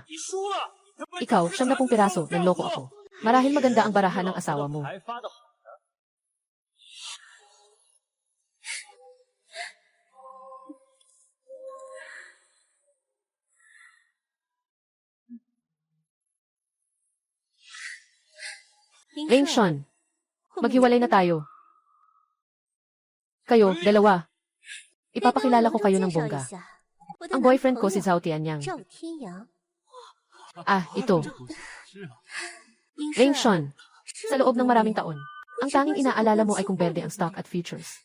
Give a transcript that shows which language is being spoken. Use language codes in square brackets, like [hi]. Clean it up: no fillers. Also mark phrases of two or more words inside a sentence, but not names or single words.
[zh] 你输了。 [tl] Ikaw, 70 piraso, nanloko ako. Marahil maganda ang barahan ng asawa mo. [zh] 还发的好。 [tl] Ling Sean, maghiwalay na tayo. Kayo, dalawa. Ipapakilala ko kayo ng bongga. Ang boyfriend ko si Zhao Tianyang. Ah, ito. Ling Sean, sa loob ng maraming taon, ang tanging inaalala mo ay kung berde ang stock at futures.